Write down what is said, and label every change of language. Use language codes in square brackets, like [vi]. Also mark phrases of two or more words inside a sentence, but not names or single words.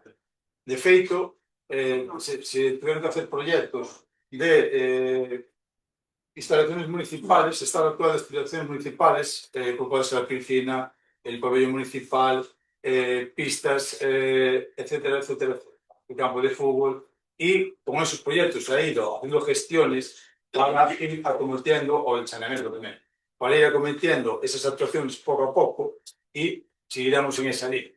[gl] De feito, se tiveron [es] que hacer proxectos de instalaciones municipales, están actuadas instalaciones municipales, [gl] como pode ser a piscina, [es] el pabellón municipal, pistas, etcétera, etcétera, el campo de fútbol, y con esos proyectos se ha ido haciendo gestiones para ir acometiendo, o el saneamiento también, para ir acometiendo esas actuaciones poco a poco y seguiremos en esa línea.